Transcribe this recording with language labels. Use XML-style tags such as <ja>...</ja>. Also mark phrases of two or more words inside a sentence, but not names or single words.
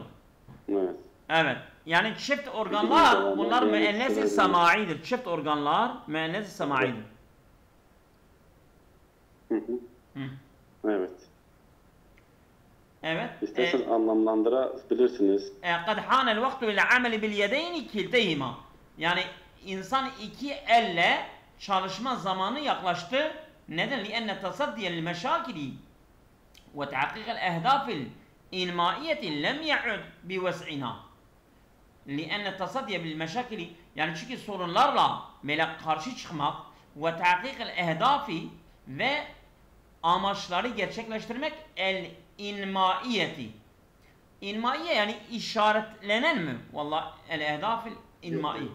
<tr>Evet. Evet. Yani çift organlar bunlar müennes-i samaidir. Çift organlar müennes-i samaidir. Evet. Evet. İsterseniz anlamlandırabilirsiniz.</tr> <ar>قد حان الوقت للعمل باليدين كلتيهما.</ar> <tr>Yani insan iki elle çalışma zamanı yaklaştı. Neden?</tr> <ar>لأن التصدي للمشاكل وتحقيق الأهداف الإنمائية لم يعد بوسعنا. لأن التصدي بالمشاكل</ar> <tr>yani çünkü sorunlarla böyle karşı çıkmak ve</tr> <ar>تحقيق الأهداف</ar> <tr>ve amaçları gerçekleştirmek el-inmaiyeti. İnmaiye yani işaretlenen mi?</tr> <ar>والله الأهداف الإنمائي.</ar>